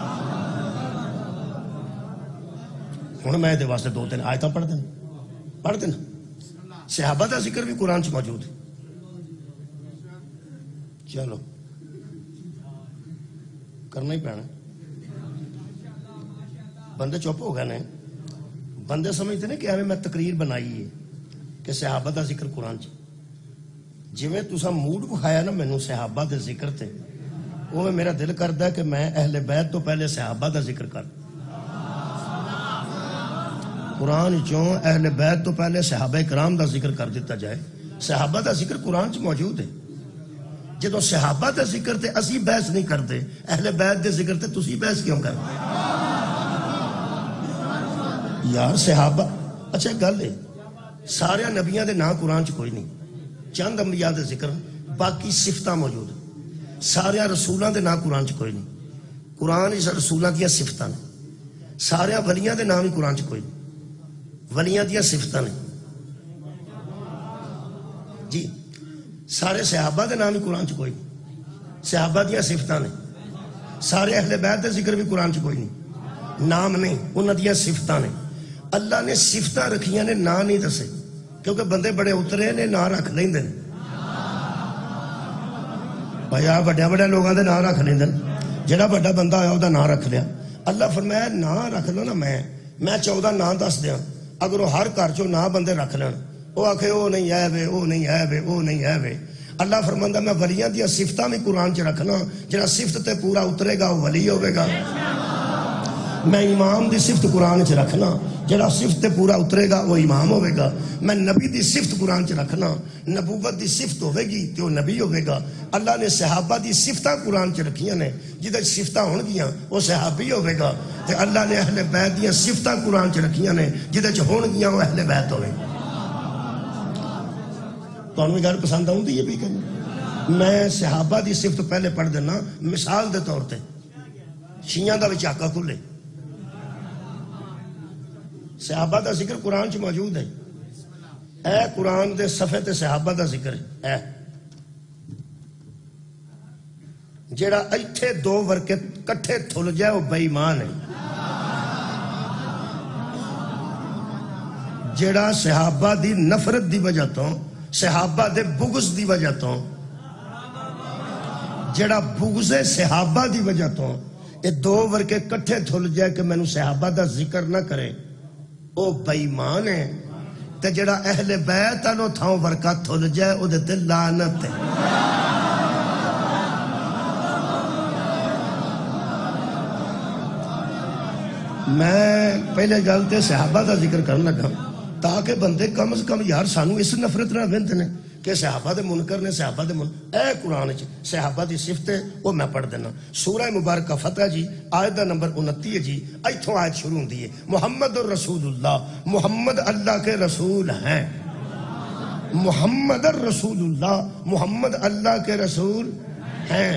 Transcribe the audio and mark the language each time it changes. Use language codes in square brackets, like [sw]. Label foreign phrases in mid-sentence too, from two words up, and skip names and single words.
[pa] ہن میں دے واسطے 2-3 آیتاں پڑھ دینا. صحابہ دا ذکر بھی قرآن چ موجود ہے. چلو کرنا ہی پینا. بندے چپ ہو گئے نے، بندے سمجھتے ہیں کہ ایویں میں تقریر بنائی ہے کہ صحابہ دا ذکر قرآن چ. جویں تساں موڈ بکھایا نا مینوں صحابہ دے ذکر تے، اوویں میرا دل کردا ہے کہ میں اہل بیت تو پہلے صحابہ دا ذکر کر. قرآن چوں اہل بیت تو پہلے صحابہ کرام دا ذکر کر دیتا جائے. صحابہ دا ذکر قرآن چ موجود ہے. جدو صحابہ دا ذکر تے اسی بحث نہیں کرتے، اہل بیت دے ذکر تے تسی بحث کیوں کرتے یار؟ صحابہ اچھا گل ہے، سارے نبیاں دے نام قرآن چ کوئی نہیں، چند انبیاء دے ذکر، باقی صفتاں موجود ہیں. سارے رسولاں دے نام قرآن چ کوئی نہیں، قرآن اس رسولاں دیاں صفتاں نے. سارے ولیاں دے نام ہی قرآن چ کوئی نہیں، ولیاں دیاں صفتاں نے. جی سارے صحابہ دے نام ہی قرآن چ کوئی نہیں، صحابہ دیاں صفتاں نے. سارے اہل بیت دے ذکر بھی قرآن چ کوئی نہیں، نام نہیں، انہاں دیاں صفتاں نے. اللہ نے صفتاں رکھیاں نے، نام نہیں دسے، کیونکہ بندے بڑے اترے نے نام رکھ لیندے نے. بھائی آ بڑے لوگاں دے نام رکھ لیندے نے، جڑا بڑا بندہ آیا دا نام رکھ لیا. اللہ فرمایا نام رکھ لو نا، میں 14 نام دس دیاں، اگر وہ ہر گھر چوں نام بندے رکھ لین، وہ آکھے وہ نہیں ہے وے، وہ نہیں ہے وے، وہ نہیں ہے وے. اللہ فرماندا میں ولیاں دیاں صفتاں بھی قرآن چ رکھنا، جڑا صفت تے پورا اترے گا وہ ولی ہوے گا. میں امام دی صفت قرآن چ رکھنا، جڑا صفت تے پورا اترے گا وہ امام ہوے گا. میں نبی دی صفت قرآن چ رکھنا، نبوت دی صفت ہوے گی تے وہ نبی ہوے گا. اللہ نے صحابہ دی صفتاں قرآن چ رکھیاں نے، جدے صفتاں ہون گیاں وہ صحابی ہوے گا. تے اللہ نے اہل بیت دیاں صفتاں قرآن چ رکھیاں نے، جدے چ ہون گیاں وہ اہل بیت ہوے. تانوں بھی گل پسند آؤندی ہے بھی کہ میں صحابہ دی صفت پہلے پڑھ دینا مثال دے طور تے. شیعہ دا وچ آقا کھلے، صحابہ دا ذکر قرآن چ موجود ہے. اے قرآن دے صفحے تے صحابہ دا ذکر ہے. جیڑا ایتھے 2 ورکے کٹھے تھل جائے وہ بے ایمان ہے. جیڑا صحابہ دی نفرت دی وجہ تو، صحابہ دے بغض دی وجہ تو، جیڑا بغض صحابہ دی وجہ تو یہ 2 ورکے کٹھے تھل جائے کہ مینوں صحابہ دا ذکر نہ کرے، او بے ایمان ہے. تے جڑا اہل بیت انو تھاؤں ورکا تھل جائے او دے تے لعنت ہے. میں پہلے گل تے صحابہ دا ذکر کرن لگا تاکہ بندے کم از کم یار سانو اس نفرت نہ وندے نے کہ صحابہ دے منکر نے، صحابہ دے منکر. اے قرآن چ صحابہ دی صفت ہے وہ میں پڑھ دینا. سورہ مبارکہ فتح جی آیت دا نمبر 29 جی، ایتھوں آیت شروع ہوندی ہے [ar] محمد الرسول اللہ، [ur] محمد اللہ کے رسول ہیں. [ar] محمد الرسول اللہ، [ur] محمد اللہ کے رسول ہیں.